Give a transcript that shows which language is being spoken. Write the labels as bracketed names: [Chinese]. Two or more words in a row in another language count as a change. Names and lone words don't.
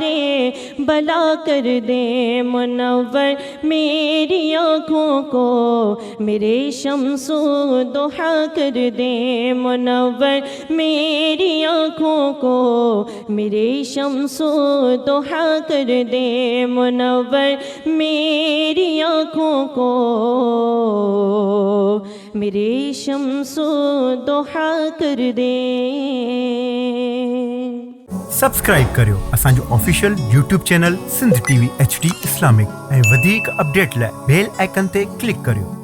[Urdu] بلا کر دیں، منور میری آنکھوں کو میرے شمس و ضحا کر دیں، منور میری آنکھوں کو میرے شمس و ضحا کر دیں، منور میری آنکھوں کو میرے شمس و ضحا کر دیں۔ [Sindhi] سبسکرائب करियो असांजो ऑफिशियल YouTube चैनल सिंध TV HD इस्लामिक ऐं वधीक अपडेट लाइ [English] bell icon [Sindhi] ते क्लिक करियो।